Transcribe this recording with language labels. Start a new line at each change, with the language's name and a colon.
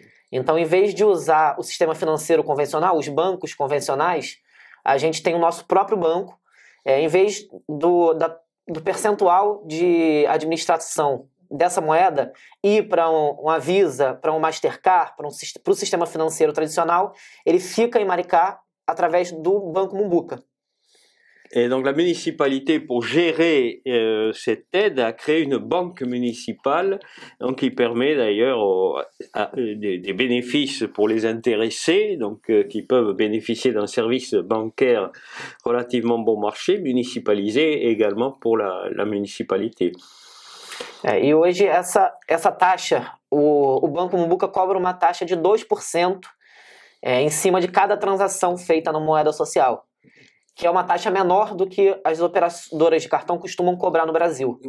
Portuguese: Então, em vez de usar o sistema financeiro convencional, os bancos convencionais, a gente tem o nosso próprio banco. Em vez do percentual de administração dessa moeda ir para uma Visa, para um Mastercard, para o sistema financeiro tradicional, ele fica em Maricá através do Banco Mumbuca.
French: Et donc la municipalité, pour gérer cette aide, a créé une banque municipale, donc qui permet d'ailleurs des bénéfices pour les intéressés, donc qui peuvent bénéficier d'un service bancaire relativement bon marché, municipalisé également pour la municipalité.
Portuguese: E hoje essa taxa, o Banco Mumbuca cobra uma taxa de 2% em cima de cada transação feita na moeda social, que é uma taxa menor do que as operadoras de cartão costumam cobrar no Brasil.